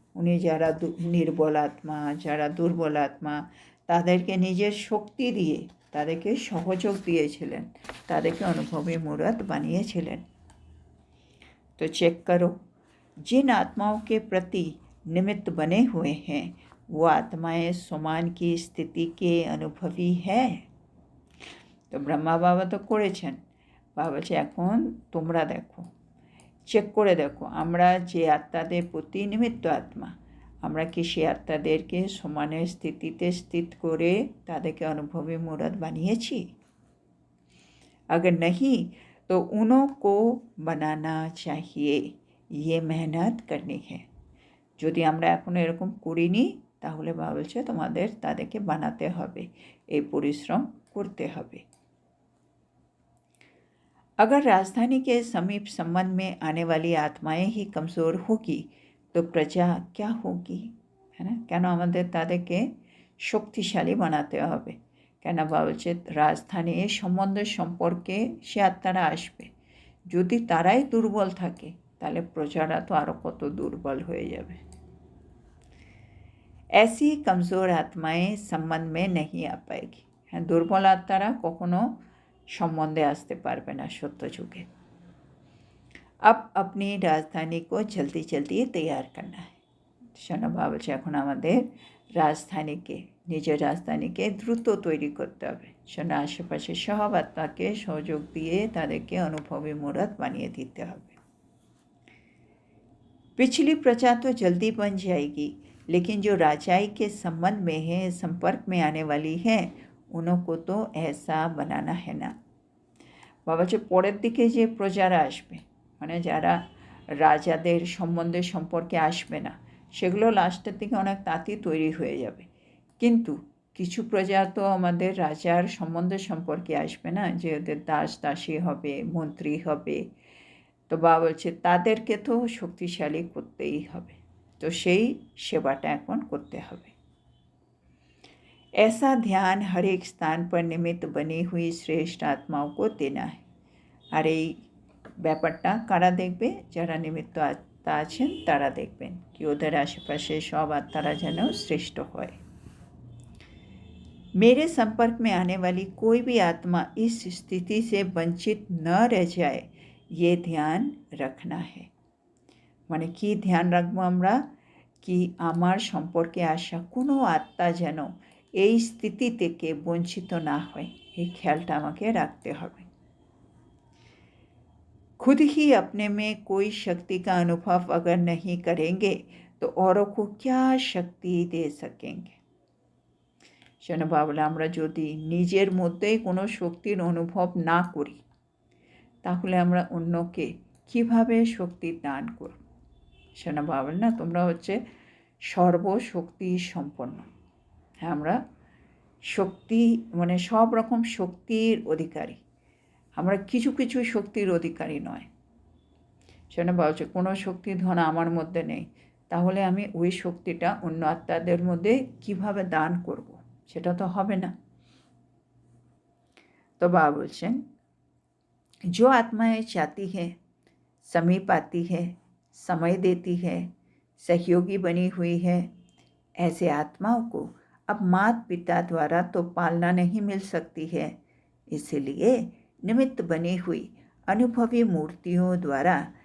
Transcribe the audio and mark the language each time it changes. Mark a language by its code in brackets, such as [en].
[bn] উনি যারা নির্বল আত্মা, যারা দুর্বল আত্মা, তাদেরকে নিজের শক্তি দিয়ে তাদেরকে সহযোগ দিয়েছিলেন, তাদেরকে অনুভবী মূরত বানিয়েছিলেন। [hi] तो चेक करो, जिन आत्माओं के प्रति निमित्त बने हुए हैं वो आत्माएं समान की स्थिति के अनुभवी है। तो ब्रह्मा बाबा तो [bn] করেছেন, বাবা বলছে এখন তোমরা দেখো, চেক করে দেখো আমরা যে আত্মাদের প্রতি নিমিত্ত আত্মা, আমরা কি সেই আত্মাদেরকে সমানের স্থিতিতে স্থিত করে তাদেরকে অনুভবী মূরত বানিয়েছি? [hi] अगर नहीं तो उन्हों को बनाना चाहिए, ये मेहनत करनी है। [bn] যদি আমরা এখন এরকম করিনি তাহলে বাবা বলছে তোমাদের তাদেরকে বানাতে হবে, এই পরিশ্রম করতে হবে। [hi] अगर राजधानी के समीप संबंध में आने वाली आत्माएं ही कमज़ोर होगी तो प्रजा क्या होगी, है ना? [bn] কেন আমাদের তাদেরকে শক্তিশালী বানাতে হবে? কেন বাবা বলছে রাজধানী সম্বন্ধের সম্পর্কে সে আত্মারা আসবে, যদি তারাই দুর্বল থাকে তাহলে প্রজারা তো আরও কত দুর্বল হয়ে যাবে। [hi] ऐसी कमज़ोर आत्माएं संबंध में नहीं आ पाएगी। [bn] হ্যাঁ, দুর্বল আত্মারা কখনো সম্বন্ধে আসতে পারবে না সত্য যুগে। [hi] अब अपनी राजधानी को जल्दी जल्दी तैयार करना है। [bn] শোনো বাবা বলছে এখন আমাদের রাজধানীকে, নিজের রাজধানীকে দ্রুত তৈরি করতে হবে। শোনো আশেপাশে সব আত্মাকে সহযোগ দিয়ে তাদেরকে অনুভবী মূরত বানিয়ে দিতে হবে। [hi] पिछली प्रजा तो जल्दी बन जाएगी, लेकिन जो राजाई के संबंध में है, संपर्क में आने वाली है, उनको तो ऐसा बनाना है ना। [bn] বাবা যে পরের দিকে যে প্রজারা আসবে, মানে যারা রাজাদের সম্বন্ধে সম্পর্কে আসবে না, সেগুলো লাস্টের দিকে অনেক তাঁতি তৈরি হয়ে যাবে। কিন্তু কিছু প্রজা তো আমাদের রাজার সম্বন্ধে সম্পর্কে আসবে না, যে ওদের দাস দাসী হবে, মন্ত্রী হবে। তো বাবা বলছে তাদেরকে তো শক্তিশালী করতেই হবে, তো সেই সেবাটা এখন করতে হবে। [hi] ऐसा ध्यान हर एक स्थान पर निमित्त बनी हुई श्रेष्ठ आत्माओं को देना है। [bn] আর এই ব্যাপারটা কারা দেখবে? যারা নিমিত্ত আত্মা আছেন তারা দেখবেন কি ওদের আশেপাশে সব আত্মারা যেন শ্রেষ্ঠ হয়। [hi] मेरे संपर्क में आने वाली कोई भी आत्मा इस स्थिति से वंचित न रह जाए, ये ध्यान रखना है। [bn] মানে কি ধ্যান রাখবো আমরা? কি আমার সম্পর্কে আসা কোনো আত্মা যেন এই স্থিতি থেকে বঞ্চিত না হয়, এই খেয়ালটা আমাকে রাখতে হবে। [hi] खुद ही अपने में कोई शक्ति का अनुभव अगर नहीं करेंगे तो औरों को क्या शक्ति दे सकेंगे। [bn] শোনো বাবলা, আমরা যদি নিজের মধ্যেই কোনো শক্তির অনুভব না করি তাহলে আমরা অন্যকে কিভাবে শক্তি দান করব? শোনো বাবলা, না তোমরা হচ্ছে সর্বশক্তি সম্পন্ন। হ্যাঁ, আমরা শক্তি মানে সব রকম শক্তির অধিকারী, আমরা কিছু কিছু শক্তির অধিকারী নয়। সেটা বলছে কোনো শক্তি ধন আমার মধ্যে নেই, তাহলে আমি ওই শক্তিটা অন্য আত্মাদের মধ্যে কিভাবে দান করব? সেটা তো হবে না। [hi] तो बाबा बोलছেন जो आत्माएं चाहती है, समीप आती है, समय देती है, सहयोगी बनी हुई है, ऐसे आत्माओं को अब माता पिता द्वारा तो पालना नहीं मिल सकती है, इसलिए निमित्त बनी हुई अनुभवी मूर्तियों द्वारा